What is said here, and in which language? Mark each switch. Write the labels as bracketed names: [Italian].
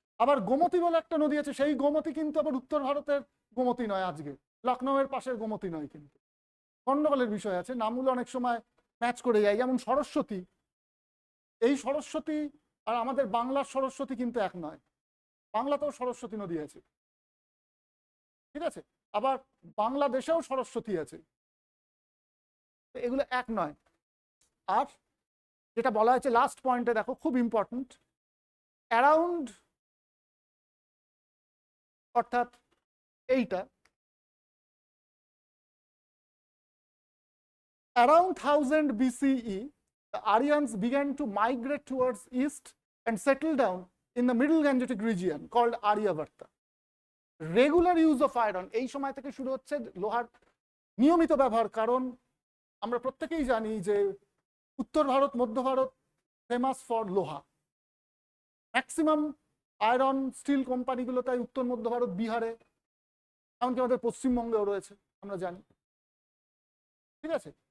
[Bangla] আবার গোমতী বলে একটা নদী আছে, সেই গোমতী কিন্তু আবার উত্তর ভারতের গোমতী নয়, আজকে লখনৌয়ের পাশের গোমতী নয়, কিন্তু গন্ডগোলের বিষয় আছে, নামগুলো অনেক সময় ম্যাচ করে যায়। যেমন সরস্বতী, এই সরস্বতী আর আমাদের বাংলার সরস্বতী কিন্তু এক নয়, বাংলাতেও সরস্বতী নদী আছে। ঠিক আছে? আবার বাংলাদেশেও সরস্বতী আছে, এগুলো এক নয়। আর যেটা বলা হয়েছে লাস্ট পয়েন্টে, দেখো খুব ইম্পর্টেন্ট, অ্যারাউন্ড, অর্থাৎ এইটা, [English] around 1000 BCE, the Aryans began to migrate towards east and settle down in the middle Gangetic region called Aryavarta. Regular use of iron, [Bangla] এই সময় থেকে শুরু হচ্ছে লোহার নিয়মিত ব্যবহার। কারণ আমরা প্রত্যেকেই জানি যে উত্তর ভারত, মধ্য ভারত ফেমাস ফর লোহা, ম্যাক্সিমাম আয়রন স্টিল কোম্পানিগুলো তাই উত্তর মধ্য ভারত, বিহারে, এমনকি আমাদের পশ্চিমবঙ্গেও রয়েছে, আমরা জানি। ঠিক আছে?